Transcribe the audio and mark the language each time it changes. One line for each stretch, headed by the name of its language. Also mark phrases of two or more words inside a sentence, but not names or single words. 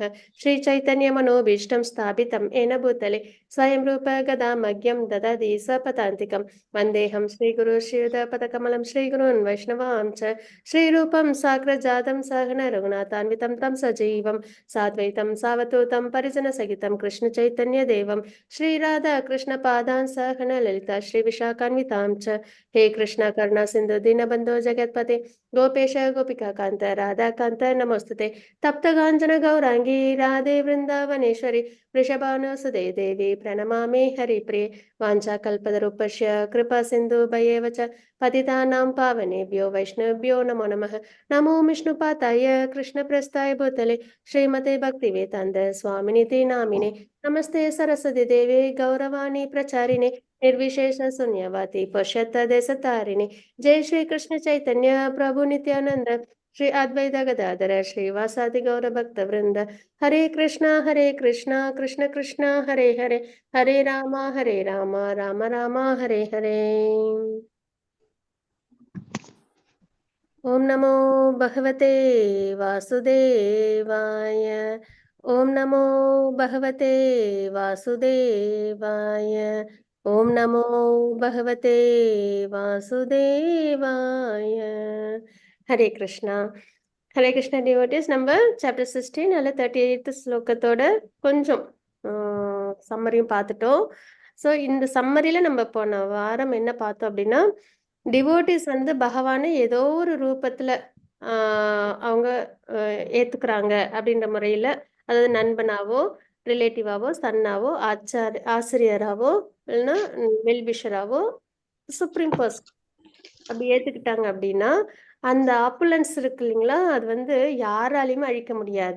Sanskrit: श्री चैतन्य मनोऽभीष्टं स्थापितं येन भूतले स्वयं रूप कदा मह्यं ददाति स्वपदान्तिकम् वन्देऽहं श्री गुरु श्रीयुतपदकमलं श्री गुरून् वैष्णवांश्च श्रीरूपं साग्रजातं सहगण रघुनाथान्वितं तं सजीवं साद्वैतं सावधूतं परिजन सहितं कृष्ण चैतन्य देवं श्री राधा कृष्ण पादान् सहगण ललिता श्री विशाखान्वितांश्च. हे कृष्णा करुणा सिंधु दीनबंधो जगत्पते गोपेश गोपिका कांत राधा कांत नमोस्तुते तप्त कांचन गौरांगी राधे वृंदावनेश्वरी वृषभानुसुते देवी प्रणमामि हरिप्रिये वाञ्छाकल्पतरुपस्य कृपा सिंधु भयेव च पतितानां पावनेभ्यो वैष्णवेभ्यो नमो नमः. नमो विष्णुपादाय कृष्णप्रस्थाय भूतले श्रीमते भक्तिवेदान्त स्वामिनिति नामिने नमस्ते सरस्वती देवे गौरवाणी प्रचारिणे निर्विशेष शून्यवादी पश्चात्तदेशतारिणे. जय श्री कृष्ण चैतन्य प्रभु नित्यानंद श्री अद्वैत गदाधर श्रीवासादि गौर भक्त वृंद. हरे कृष्णा कृष्ण कृष्ण हरे हरे, हरे राम राम राम हरे हरे. ओम नमो भगवते वासुदेवाय. ओम नमो भगवते वासुदेवाय. ओम नमो भगवते वासुदेवाय. हरे कृष्णा.
Tamil: ஹரே கிருஷ்ணா டிவோட்டிஸ், நம்ம சாப்டர் 16 அல்ல 38 ஸ்லோகத்தோட கொஞ்சம் சம்மரியும் பார்த்துட்டோம். ஸோ இந்த சம்மரியில் நம்ம போன வாரம் என்ன பார்த்தோம் அப்படின்னா, டிவோட்டிஸ் வந்து பகவானை ஏதோ ஒரு ரூபத்தில் அவங்க ஏற்றுக்கிறாங்க அப்படின்ற முறையில், அதாவது நண்பனாவோ ரிலேட்டிவாவோ சன்னாவோ ஆசிரியராவோ இல்லைன்னா வெல்விஷராவோ
English: supreme person
Tamil: அப்படி ஏற்றுக்கிட்டாங்க அப்படின்னா, அந்த ஆப்புலன்ஸ் இருக்கு இல்லைங்களா, அது வந்து யாராலையுமே அழிக்க முடியாது.